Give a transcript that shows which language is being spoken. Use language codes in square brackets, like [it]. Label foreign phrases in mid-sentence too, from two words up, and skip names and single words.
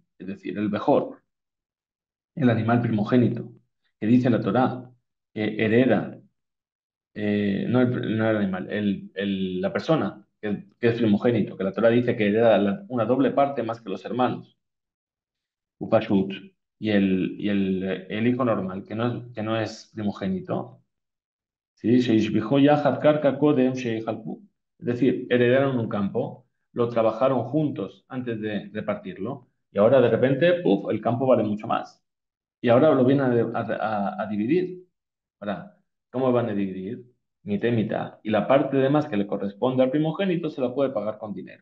[es] Es decir, el mejor, el animal primogénito, que dice la Torá, que hereda, no el animal, la persona que es primogénito, que la Torá dice que hereda una doble parte más que los hermanos, Upashut, y el hijo normal, que no es primogénito, ¿sí? [he] שהשביחו יחד קרקע קודם שחלקו. [es] Es decir, heredaron un campo, lo trabajaron juntos antes de repartirlo, y ahora de repente, ¡puf!, el campo vale mucho más. Y ahora lo vienen a dividir. Ahora, ¿cómo van a dividir? Mitad y mitad. Y la parte de más que le corresponde al primogénito se la puede pagar con dinero.